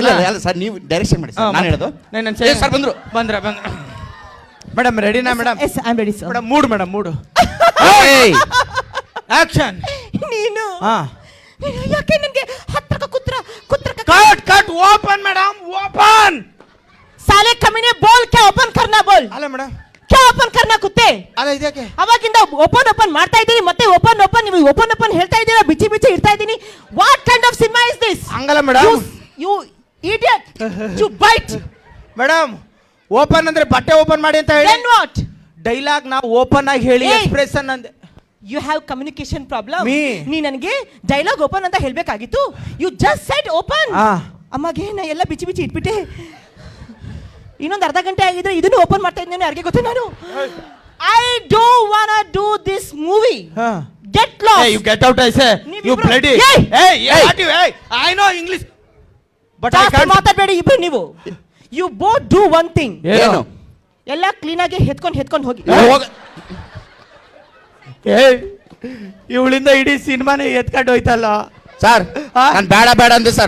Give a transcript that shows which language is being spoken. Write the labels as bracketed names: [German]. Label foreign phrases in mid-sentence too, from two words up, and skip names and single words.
[Kannada] ಇಲ್ಲ ಸರ್, ನೀವು ಡೈರೆಕ್ಷನ್ ಮಾಡಿ ಸರ್, ನಾನು ಹೇಳೋದು. ಸರ್ ಬಂದ್ರು ಮೇಡಮ್ ರೆಡಿನಾ ಮೇಡಮ್? [English] Yes I am ready sir. Madam mood action. [Kannada] ನೀನು ಹಾ ನೀನು ಯಾಕೆ ನನಗೆ ಹತ್ರ ಕುತ್ರ [English] Cut open madam, open. [Hindi] साले कमीने बोल क्या ओपन करना बोल. [Kannada] ಅಲ್ಲ ಮೇಡಮ್, [Hindi] क्या ओपन करना कुत्ते. [Kannada] ಅಲ್ಲ ಇದಕ್ಕೆ ಅವಾಗಿಂದ ಓಪನ್ ಮಾಡ್ತಾ ಇದ್ದೀನಿ, ಮತ್ತೆ ಓಪನ್ ನೀವು ಓಪನ್ ಹೇಳ್ತಾ ಇದ್ದೀರಾ, ಬಿಚ್ಚಿ ಇಡ್ತಾ ಇದ್ದೀನಿ. [English] What kind of cinema is this? [Kannada] ಹಂಗಲ್ಲ ಮೇಡಮ್. [English] You idiot, you bite. [Kannada] ಮೇಡಮ್ ಓಪನ್ ಅಂದ್ರೆ ಬಟ್ಟೆ ಓಪನ್ ಮಾಡಿ ಅಂತ ಹೇಳಿ. [English] Then what? [Kannada] ಡೈಲಾಗ್ ನಾವು ಓಪನ್ ಆಗಿ ಹೇಳಿ, ಎಕ್ಸ್ಪ್ರೆಷನ್ ಅಂದೆ. [English] You have communication problem. Me. [Kannada] ನೀ ನನಗೆ ಡೈಲಾಗ್ ಓಪನ್ ಅಂತ ಹೇಳ್ಬೇಕಾಗಿತ್ತು. [English] You just said open. [Kannada] ಅಮ್ಮಗೆ ನಾ ಎಲ್ಲ ಬಿಚ್ಚಿ ಇಟ್ಬಿಟ್ಟೆ. ಇನ್ನೊಂದು ಅರ್ಧ ಗಂಟೆ ಆಗಿದ್ರೆ ಇದನ್ನು ಓಪನ್ ಮಾಡ್ತಾ ಇದ್ದೇನೆ, ಯಾರಿಗೆ ಗೊತ್ತು ನಾನು. [English] I don't want to do this movie. Get lost. You get out I say. You bloody. I know English but I can't. ಮಾತಾಡಬೇಡಿ ಇಬ್ರು ನೀವು. You both do one thing. [Kannada] ಏನು? ಎಲ್ಲ ಕ್ಲೀನ್ ಆಗಿ ಹೆತ್ಕೊಂಡು ಹೋಗಿ. ಇವಳಿಂದ ಇಡೀ ಸಿನಿಮಾನೇ ಎತ್ಕೊಂಡು ಹೋಯ್ತಲ್ಲ ಸರ್. ನಾನು ಬೇಡ ಅಂದೆ ಸರ್.